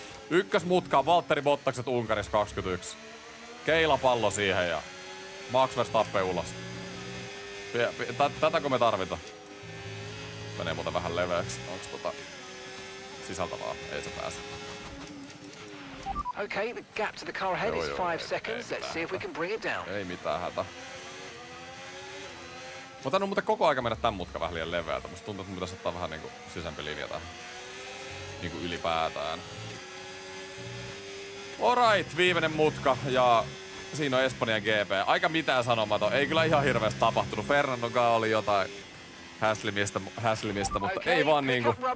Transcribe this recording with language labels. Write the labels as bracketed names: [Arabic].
[Finnish] Ykkösmutkaa, Valtteri Bottakset Unkarissa 21. Keilapallo siihen ja Max Verstappen ulos. Tätäkö me tarvitaan? Menee muuten vähän leveäksi. Onks sisältävää? Ei se pääse. [English] Okay, the gap to the car ahead is 5 seconds. Let's see if we can bring it down. [Finnish] Ei mitään hätä. Mä tainnut muuten koko aika mennä tän mutka vähän liian leveältä. Musta tuntuu, että me pitäisi ottaa vähän niinku sisämpi linja tähän. Niinku ylipäätään. Alright, viimeinen mutka ja siinä on Espanjan GP. Aika mitään sanomaton. Ei kyllä ihan hirveästi tapahtunut. Fernandonkaan oli jotain häslimistä, mutta ei vaan niinku...